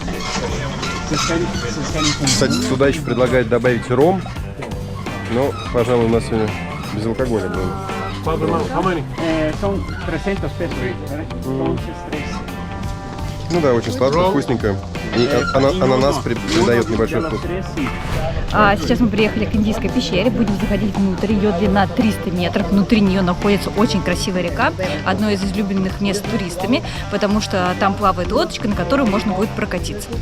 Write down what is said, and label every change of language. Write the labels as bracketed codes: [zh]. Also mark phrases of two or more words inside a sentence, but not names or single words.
[ru] Кстати, сюда еще предлагают добавить ром, но, пожалуй, у нас сегодня без алкоголя было. [en] How many? [es] Son 300 pesos. Entonces, 3. [ru] Ну да, очень сладко, вкусненько. И ананас придает небольшой вкус. Сейчас мы приехали к индийской пещере, будем заходить внутрь, ее длина 300 метров, внутри нее находится очень красивая река, одно из излюбленных мест туристами, потому что там плавает лодочка, на которой можно будет прокатиться.